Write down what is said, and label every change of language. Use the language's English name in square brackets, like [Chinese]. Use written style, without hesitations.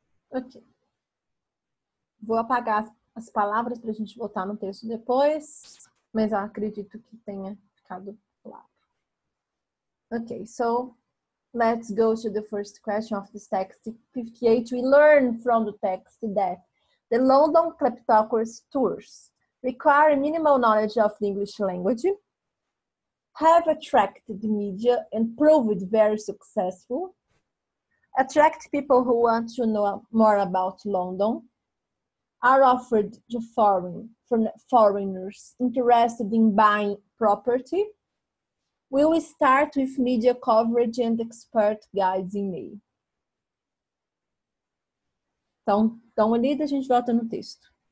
[Portuguese] Ok. Vou apagar as palavras para a gente voltar no texto depois, mas eu acredito que tenha ficado claro. [English] Okay, so let's go to the first question of this text 58. We learn from the text that the London Kleptocracy tours require minimal knowledge of the English language, have attracted media and proved very successful, attract people who want to know more about London, are offered to foreigners interested in buying property. Will start with media coverage and expert guides in May. [Portuguese] Então, dá uma lida, a gente volta no texto.